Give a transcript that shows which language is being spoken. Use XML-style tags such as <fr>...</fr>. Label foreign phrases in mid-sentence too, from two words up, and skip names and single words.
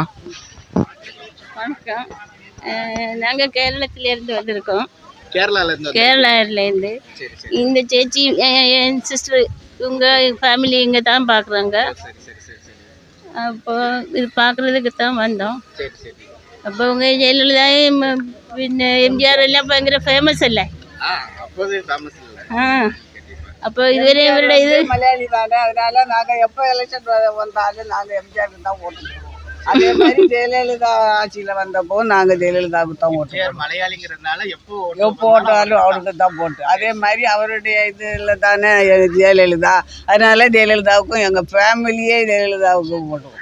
<ta>வணக்கம். நாங்கள் கேரளத்திலேருந்து வந்திருக்கோம். கேரளாவிலேருந்து? கேரளாவிலேருந்து. இந்த சேச்சி என் சிஸ்டர், இவங்க ஃபேமிலி இங்கே தான் பார்க்குறாங்க. அப்போ இது பார்க்குறதுக்கு தான் வந்தோம்.</ta> <ml>അപ്പോൾ ജയലളിത പിന്നെ എംജിആർ എല്ലാം ഭയങ്കര ഫേമസ് അല്ലേ? അപ്പോൾ ഇതുവരെ ഇവരുടെ ഇത്</ml> <ta>மலையாளி தானே, அதனால நாங்கள் எப்போ எலெக்ஷன் வந்தாலும் நாங்கள் எம்ஜிஆருக்கு தான் ஓட்டு போடுவோம். அதே மாதிரி ஜெயலலிதா ஆட்சியில் வந்தப்போ நாங்கள் ஜெயலலிதாவுக்கு தான் ஓட்டு போடுவோம். மலையாளிங்கிறதுனால எப்போ ஓட்டாலும் அவருக்கு தான் போட்டு. அதே மாதிரி அவருடைய இதில் தானே ஜெயலலிதா, அதனால ஜெயலலிதாவுக்கும் எங்கள் ஃபேமிலியே ஜெயலலிதாவுக்கும் போட்டுவோம்.</ta>